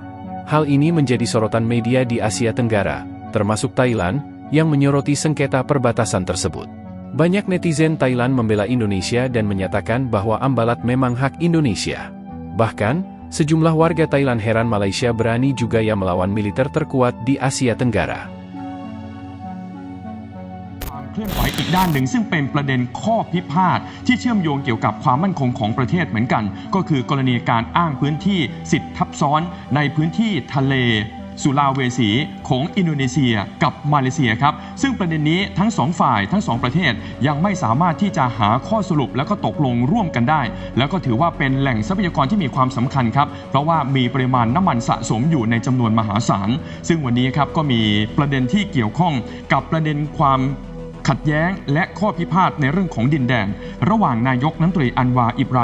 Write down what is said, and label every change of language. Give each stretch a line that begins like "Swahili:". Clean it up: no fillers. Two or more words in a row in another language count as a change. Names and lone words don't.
Indonesian: Hal ini menjadi sorotan media di Asia Tenggara, termasuk Thailand, yang menyoroti sengketa perbatasan tersebut. Banyak netizen Thailand membela Indonesia dan menyatakan bahwa Ambalat memang hak Indonesia. Bahkan, sejumlah warga Thailand heran Malaysia berani juga yang melawan militer terkuat di Asia Tenggara.
Thai: เคลื่อนไหวอีกด้านหนึ่งซึ่งเป็นประเด็นข้อพิพาทที่เชื่อมโยงเกี่ยวกับความมั่นคงของประเทศเหมือนกันก็คือกรณีการอ้างพื้นที่สิทธิทับ ซ้อนในพื้นที่ทะเลสุลาเวสีของอินโดนีเซียกับมาเลเซียครับซึ่งประเด็นนี้ทั้งสองฝ่ายทั้งสองประเทศยังไม่สามารถที่จะหาข้อสรุปแล้วก็ตกลงร่วมกันได้แล้วก็ถือว่าเป็นแหล่งทรัพยากรที่มีความสำคัญครับเพราะว่ามีปริมาณน้ำมันสะสมอยู่ในจำนวนมหาศาลซึ่งวันนี้ครับก็มีประเด็นที่เกี่ยวข้องกับประเด็นความขัดแย้งและข้อพิพาทในเรื่องของดินแดนระหว่างนายกรัฐมนตรีอันวาอิบรา